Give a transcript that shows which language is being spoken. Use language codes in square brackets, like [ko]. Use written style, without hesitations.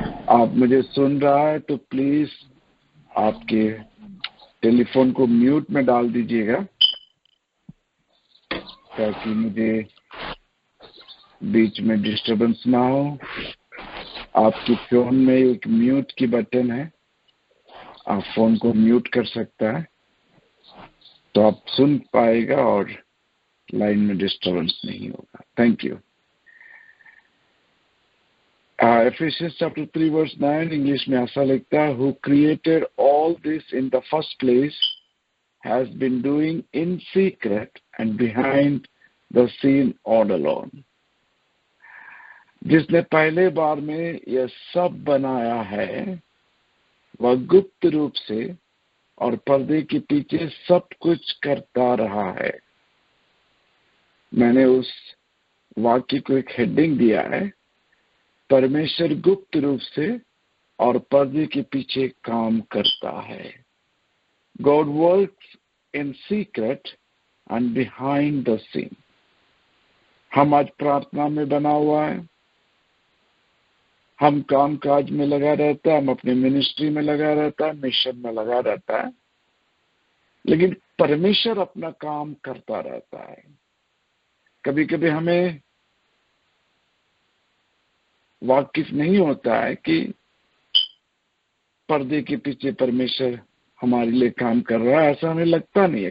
[hi] आप मुझे सुन रहा है तो प्लीज आपके टेलीफोन को म्यूट में डाल दीजिएगा, ताकि मुझे बीच में डिस्टरबेंस ना हो। आपके फोन में एक म्यूट की बटन है, आप फोन को म्यूट कर सकता है, तो आप सुन पाएगा और लाइन में डिस्टरबेंस नहीं होगा। Thank you. [en] Ephesians chapter 3 verse 9 [hi] English में ऐसा लिखता है, [en] who created all this in the first place has been doing in secret and behind the scene all alone. [hi] जिसने पहले बार में यह सब बनाया है, वह गुप्त रूप से और पर्दे के पीछे सब कुछ करता रहा है। मैंने उस वाक्य को एक हेडिंग दिया है, परमेश्वर गुप्त रूप से और पर्दे के पीछे काम करता है। [en] God works in secret and behind the scene. [hi] हम आज प्रार्थना में बना हुआ है, हम काम काज में लगा रहता है, हम अपने मिनिस्ट्री में लगा रहता है, मिशन में लगा रहता है, लेकिन परमेश्वर अपना काम करता रहता है। कभी कभी हमें वाकिफ नहीं होता है कि पर्दे के पीछे परमेश्वर हमारे लिए काम कर रहा है, ऐसा हमें लगता नहीं है।